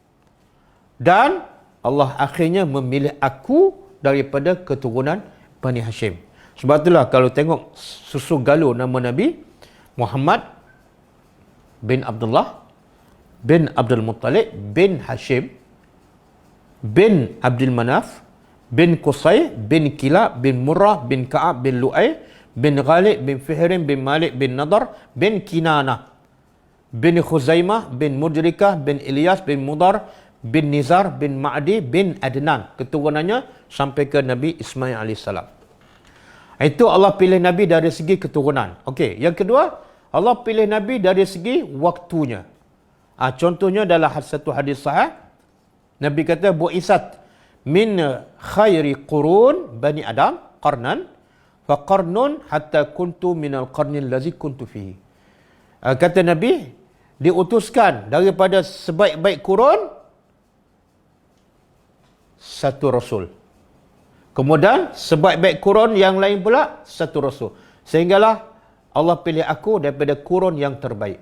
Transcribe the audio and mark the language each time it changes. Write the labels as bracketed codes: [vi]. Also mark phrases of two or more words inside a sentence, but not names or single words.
[ms] Dan Allah akhirnya memilih aku daripada keturunan Bani Hashim. Sebab itulah kalau tengok susu galuh nama Nabi Muhammad bin Abdullah bin Abdul Muttalib bin Hashim bin Abdul Manaf bin Qusay bin Kilab bin Murrah bin Ka'ab bin Lu'ay bin Ghalib bin Fihrim bin Malik bin Nadar bin Kinanah bin Khuzaimah bin Mudrikah bin Ilyas bin Mudar bin Nizar bin Ma'di bin Adnan. Keturunannya sampai ke Nabi Ismail AS. Itu Allah pilih Nabi dari segi keturunan. Okey, yang kedua, Allah pilih Nabi dari segi waktunya. Contohnya dalam satu hadis sahih, Nabi kata [ar] بعثت من خير قرون بني آدم قرنا فقرن حتى كنت من القرن الذي كنت فيه. [ms] Kata Nabi, diutuskan daripada sebaik-baik kurun satu rasul. Kemudian sebaik-baik kurun yang lain pula satu rasul. Sehinggalah Allah pilih aku daripada kurun yang terbaik.